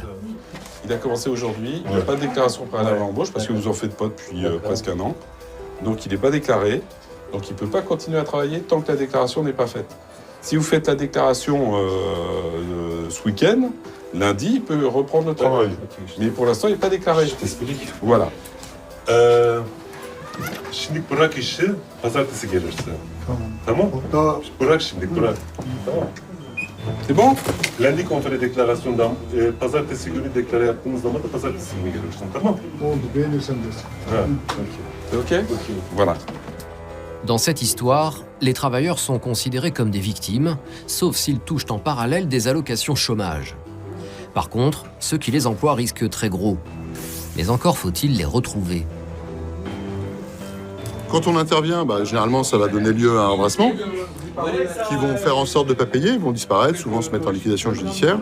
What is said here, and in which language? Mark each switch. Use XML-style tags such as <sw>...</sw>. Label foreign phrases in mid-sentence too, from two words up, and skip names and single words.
<fr>Il a commencé aujourd'hui, il n'a pas de déclaration préalable à l'embauche parce que vous en faites pas depuis presque un an. Donc il n'est pas déclaré, donc il ne peut pas continuer à travailler tant que la déclaration n'est pas faite. Si vous faites la déclaration ce week-end, lundi, il peut reprendre le travail. Mais pour l'instant, il n'est pas déclaré. Je t'explique. Voilà.</fr> <tr>Şimdi bırak işi, pazartesi gelirse. Tamam? Bırak şimdi, bırak. Tamam.</tr> <fr>C'est bon? Lundi qu'on fait les déclarations,</fr> <tr>pazartesi günü deklare yaptığımız zaman da pazartesi günü gelirsin, tamam? Oldu, beğenirsen desin. Ha,</tr> <fr>C'est OK? Voilà. Dans cette histoire, les travailleurs sont considérés comme des victimes, sauf s'ils touchent en parallèle des allocations chômage. Par contre, ceux qui les emploient risquent très gros. Mais encore faut-il les retrouver. Quand on intervient, généralement, ça va donner lieu à un embrassement, qui vont faire en sorte de ne pas payer, vont disparaître, souvent se mettre en liquidation judiciaire.</fr>